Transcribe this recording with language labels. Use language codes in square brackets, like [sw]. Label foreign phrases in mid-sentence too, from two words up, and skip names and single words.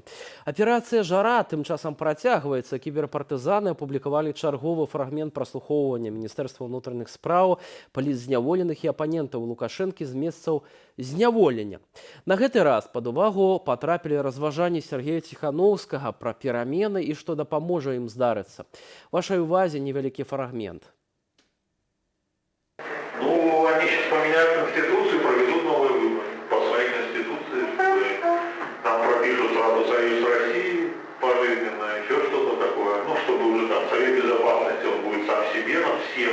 [be] Аперацыя «Жара» тым часам працягваецца. Кіберпартызаны апублікавалі чарговы фрагмент праслухоўвання Міністэрства ўнутраных спраў палітзняволеных і апанентаў Лукашэнкі з месцаў зняволення. На гэты раз пад увагу патрапілі разважанні Сергея Ціханаўскага пра перамены і што дапаможа ім здарыцца. Вашей увазе невеликий фрагмент. [ru] Ну, они сейчас поменяют Конституцию, проведут новые выборы по своей Конституции. Там пропишут сразу Союз России пожизненно, еще что-то такое. Ну, чтобы уже там Совет Безопасности, он будет сам себе, над всем.